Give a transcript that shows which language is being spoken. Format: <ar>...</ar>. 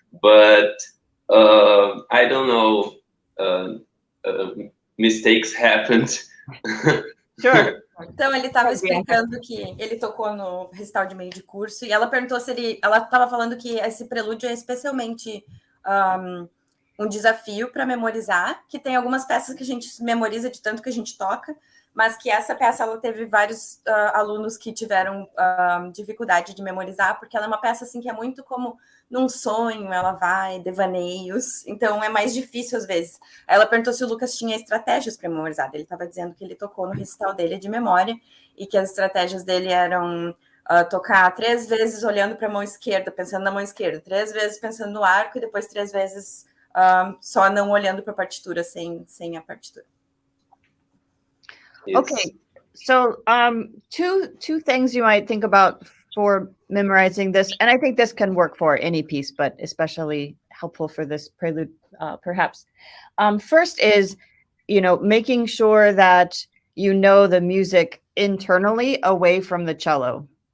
<en>But I don't know, mistakes happened. Sure.</en> <pt>Então, ele estava explicando que ele tocou no recital de meio de curso e ela perguntou se ela estava falando que esse prelúdio é especialmente um desafio para memorizar, que tem algumas peças que a gente memoriza de tanto que a gente toca, mas que essa peça ela teve vários alunos que tiveram dificuldade de memorizar, porque ela é uma peça assim que é muito como num sonho, ela vai, devaneios, então é mais difícil às vezes. Aí ela perguntou se o Lucas tinha estratégias para memorizar, ele estava dizendo que ele tocou no recital dele de memória e que as estratégias dele eram tocar 3 vezes olhando para a mão esquerda, pensando na mão esquerda, 3 vezes pensando no arco e depois 3 vezes só não olhando para a partitura, sem a partitura.</pt> <en>Okay, so two things you might think about for memorizing this, and I think this can work for any piece, but especially helpful for this prelude, perhaps. First is, making sure that you know the music internally away from the cello.</en>